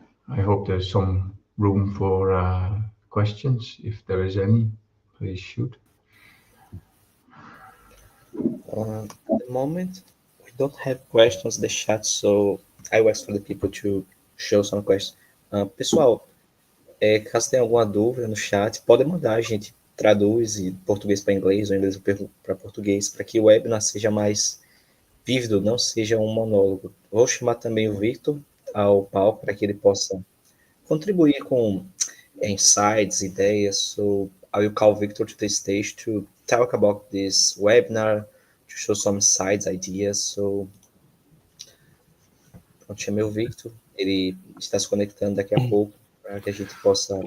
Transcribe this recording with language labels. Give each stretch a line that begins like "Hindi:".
English: I hope there's some room for questions. If there is any, please shoot. At the moment, we don't have questions in the chat, so I will ask for the people to show some questions.
Portuguese: Pessoal, caso tenha alguma dúvida no chat, pode mandar, a gente traduz de português para inglês ou inglês para português, para que o webinar seja mais vívido, não seja um monólogo. Vou chamar também o Victor ao palco para que ele possa contribuir com insights, ideias.
English: So I will call Victor to the stage to talk about this webinar, to show some insights, ideas.
Portuguese: So, pronto, chamei o Victor, ele está se conectando daqui a pouco para que a gente possa...